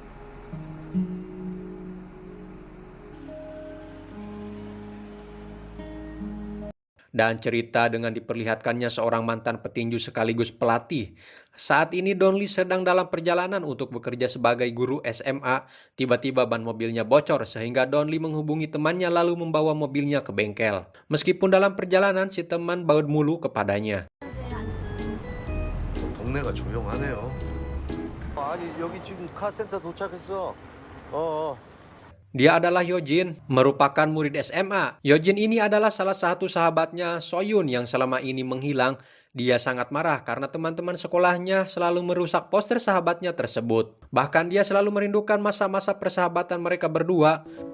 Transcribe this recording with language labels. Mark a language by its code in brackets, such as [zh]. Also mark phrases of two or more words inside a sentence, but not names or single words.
[id] Dan cerita dengan diperlihatkannya seorang mantan petinju sekaligus pelatih. Saat ini Donli sedang dalam perjalanan untuk bekerja sebagai guru SMA. Tiba-tiba ban mobilnya bocor sehingga Donli menghubungi temannya lalu membawa mobilnya ke bengkel. Meskipun dalam perjalanan si teman baud mulu kepadanya. [ko] 동네가 조용하네요. 아니 여기 지금 카센터 도착했어. [id] Dia adalah Yojin, merupakan murid SMA. Yojin ini adalah salah satu sahabatnya Soyun yang selama ini menghilang. Dia sangat marah karena teman-teman sekolahnya selalu merusak poster sahabatnya tersebut. Bahkan dia selalu merindukan masa-masa persahabatan mereka berdua.